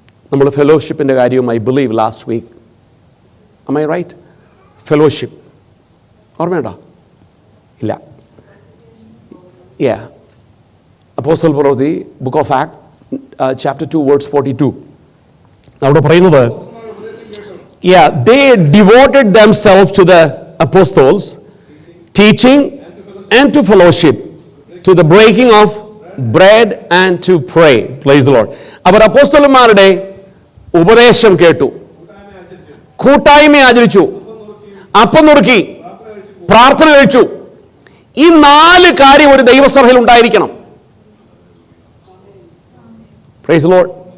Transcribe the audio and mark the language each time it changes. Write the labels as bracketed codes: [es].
[ml] നമ്മൾ ഫെലോഷിപ്പിൻ്റെ കാര്യവും [en] I believe last week, am I right? [ml] Fellowship ഓർമ്മയുണ്ടോ? ഇല്ല. അപ്പോസ്തല പ്രവൃത്തി, book of act, chapter 2 verse 42. അവിടെ പറയുന്നത്, [en] they devoted themselves to the apostles, teaching and to fellowship, to the breaking of bread and to pray. Praise the Lord. [ml] അവർ അപ്പോസ്തലന്മാരുടെ ഉപദേശം കേട്ടു, കൂട്ടായ്മ ആചരിച്ചു, അപ്പം നുറുക്കി, പ്രാർത്ഥന കഴിച്ചു. ഈ 4 കാര്യം ഒരു ദൈവസഭയിൽ ഉണ്ടായിരിക്കണം. [en] Praise the Lord.